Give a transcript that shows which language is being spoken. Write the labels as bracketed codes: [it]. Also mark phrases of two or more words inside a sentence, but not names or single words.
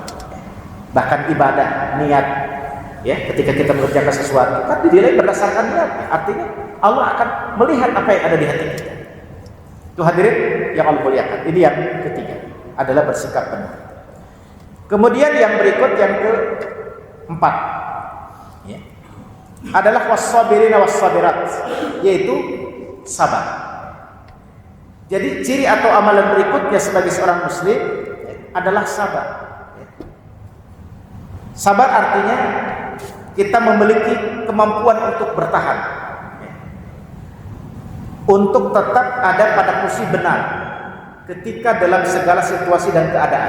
[id] Bahkan ibadah, niat, ya, ketika kita mengerjakan sesuatu kan dinilai berdasarkan niat. Artinya Allah akan melihat apa yang ada di hati kita. Itu hadirin yang Allah muliakan. Ini yang ketiga, adalah bersikap benar. Kemudian yang berikut, yang keempat, ya, adalah [ar] والصابرين والصابرات, [id] yaitu sabar. Jadi ciri atau amalan berikutnya sebagai seorang muslim adalah sabar. Sabar artinya kita memiliki kemampuan untuk bertahan, untuk tetap ada pada posisi benar ketika dalam segala situasi dan keadaan.